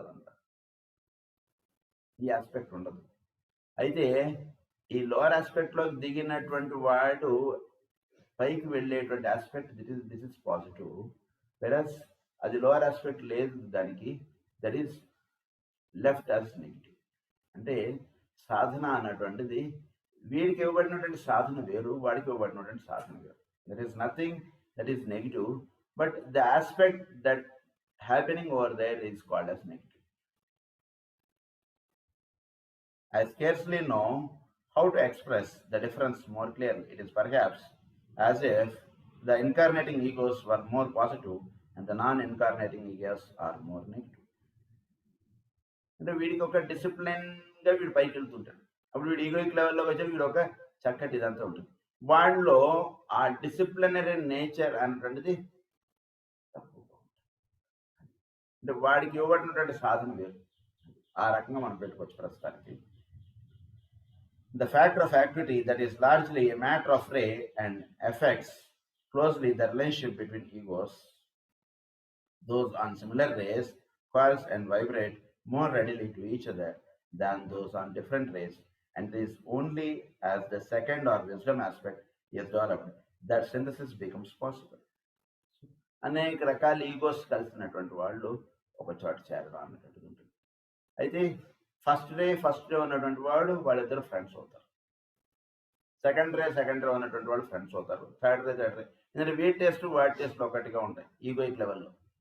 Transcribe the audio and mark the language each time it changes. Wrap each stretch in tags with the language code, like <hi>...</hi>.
<te>అదంతా ఈ ఆస్పెక్ట్ ఉండదు. అయితే ఈ లోవర్ ఆస్పెక్ట్లోకి దిగినటువంటి వాడు పైకి వెళ్ళేటువంటి ఆస్పెక్ట్</te> <en>this is positive,</en> <te>వెరస్ అది లోవర్ ఆస్పెక్ట్ లేదు దానికి,</te> <en>That is left as negative.</en> <te>అంటే సాధన అన్నటువంటిది వీడికి ఇవ్వబడినటువంటి సాధన వేరు, వాడికి ఇవ్వబడినటువంటి సాధన వేరు.</te> <en>That is nothing that is negative, but the aspect that happening over there is called as negative. I scarcely know how to express the difference more clearly. It is perhaps as if the incarnating egos were more positive and the non-incarnating egos are more negative.</en> <te>అంటే వీడికి ఒక డిసిప్లిన్గా వీడు పైకి వెళ్తుంటాడు. అప్పుడు వీడు egoic లెవెల్లోకి వచ్చి వీడు ఒక చక్కటి ఇదంతా ఉంటుంది. వాళ్ళలో ఆ డిసిప్లినరీ నేచర్ అనేటువంటిది తక్కువగా ఉంటుంది. అంటే వాడికి ఇవ్వబడినటువంటి సాధన వేరు. ఆ రకంగా మనం పెట్టుకోవచ్చు ప్రస్తుతానికి.</te> <en>The factor of activity that is largely a matter of ray and affects closely the relationship between egos. Those on similar rays pulse and vibrate more readily to each other than those on different rays, and it is only as the second or wisdom aspect is developed that synthesis becomes possible.</en> <te>అనేక రకాల egos కలిసినటువంటి వాళ్ళు ఒక చోట చేరడం అన్నటువంటిది ఉంటుంది. అయితే ఫస్ట్ డే ఉన్నటువంటి వాడు వాళ్ళిద్దరు ఫ్రెండ్స్ అవుతారు. సెకండ్ రే ఉన్నటువంటి వాళ్ళు ఫ్రెండ్స్ అవుతారు. థర్డ్ రే ఎందుకంటే వీటి టేస్ట్ వాటి టేస్ట్ ఒకటిగా ఉంటాయి ఈగోయిక్ లెవెల్లో.</te>